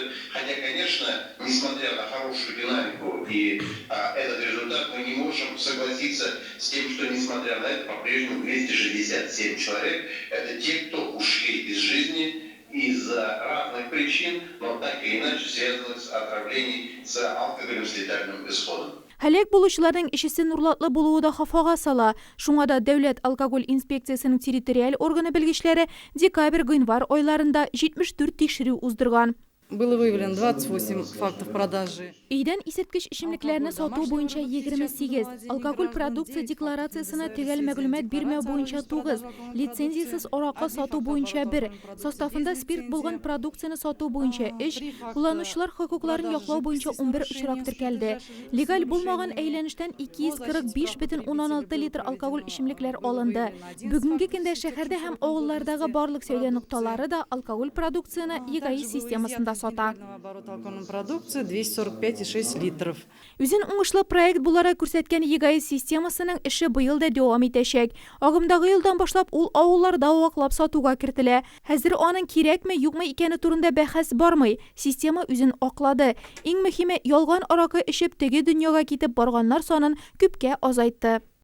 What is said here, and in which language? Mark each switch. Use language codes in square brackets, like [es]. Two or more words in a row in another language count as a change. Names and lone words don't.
[ru] Хотя, конечно, несмотря на хорошую динамику и этот результат, мы не можем согласиться с тем, что, несмотря на это, по-прежнему 267 человек – это те, кто ушли из жизни из-за разных причин, но так или иначе связанных с отравлением, с алкоголем с летальным исходом. [tt] Һәлак булучыларның ишесе нурлатлы булуы да хафага сала. Шуңа да Дәүләт алкоголь инспекциясының территориаль органы белгечләре декабрь-гыйнвар айларында 74 тикшерү уздырган. [ru] Было выявлено 28 фактов продажи. [tt] Өйдән исерткеч эчемлекләрне сату буенча 28, алкоголь продукция декларациясына төгәл мәгълүмат бирмәү буенча 9, лицензиясыз аракы сату буенча 1, составында спирт булган продукцияны сату буенча 3, кулланучылар хокукларын яклау буенча 11 очрак теркәлде. Легаль булмаган әйләнештән 245,16 литр алкоголь эчемлекләр алынды. Бүгенге көндә шәһәрдә һәм авыллардагы барлык сәүдә нокталары да алкоголь продукцияны ЕГАИС системасында сата. [ru] Оборот алкогольной продукции 245,6 литров. [tt] Үзен уңышлы проект буларак күрсәткән ЕГАИС системасының эше быел да дәвам итәчәк. Агымдагы елдан башлап ул авылларда ваклап сатуга кертелә. Хәзер аның кирәкме, юкмы икәне турында бәхәс бармый. Система үзен аклады. Иң мөһиме, ялган аракы эчеп теге дөньяга китеп барганнар санын күпкә азайтты.